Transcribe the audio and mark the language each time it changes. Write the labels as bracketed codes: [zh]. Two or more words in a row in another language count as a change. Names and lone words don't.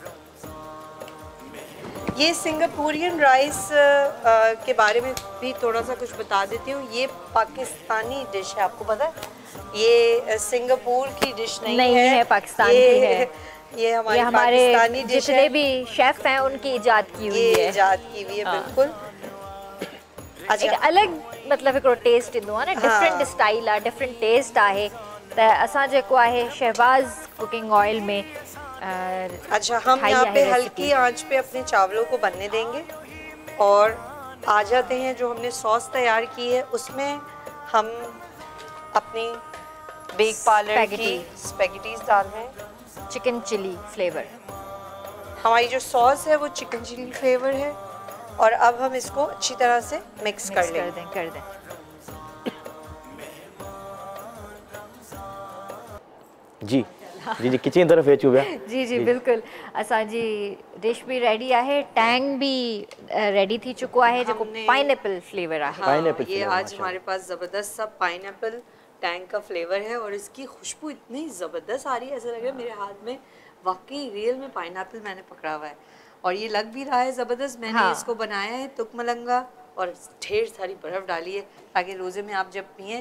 [ur] یہ سنگاپورین رائس کے بارے میں بھی تھوڑا سا کچھ بتا دیتی ہوں. یہ پاکستانی ڈش ہے، آپ کو پتا ہے؟ یہ سنگاپور کی ڈش نہیں ہے, پاکستان کی ہے. یہ ہمارے پاکستانی ڈش ہے. جتنے بھی شیف ہیں ان کی ایجاد کی ہوئی ہے. بالکل. اچھا، ایک الگ مطلب [sd] हिकिड़ो टेस्ट ईंदो आहे न, [en] different style [sd] आहे, [en] different taste [sd] आहे। त असां जेको आहे शहबाज कुकिंग ऑयल में [ur] اچھا، ہم یہاں پہ ہلکی آنچ پہ اپنے چاولوں کو بننے دیں گے، اور آ جاتے ہیں جو ہم نے ساس تیار کی ہے اس میں ہم اپنی بیک پارلر کی اسپگیٹیز ڈال رہے ہیں. [en] chicken chili flavour, [ur] ہماری جو ساس ہے وہ [en] chicken chili flavour [ur] ہے، اور اب ہم اس کو اچھی طرح سے مکس کر دیں. [sd] जी जी किचन तरफ अचूं पिया। जी बिल्कुल, असांजी डिश भी रेडी आहे, टैंग भी रेडी थी चुको आहे, जो [en] pineapple flavour [sd] आहे। [ur] ہاں، یہ آج ہمارے پاس زبردست سا پائن ایپل ٹینگ کا فلیور ہے، اور اس کی خوشبو اتنی زبردست آ رہی ہے، ایسا لگ رہا ہے میرے ہاتھ میں واقعی رئیل میں پائن ایپل میں نے پکڑا ہوا ہے، اور یہ لگ بھی رہا ہے زبردست. میں نے اس کو بنایا ہے تک ملنگا اور ڈھیر ساری برف ڈالی ہے تاکہ روزے میں آپ جب پیے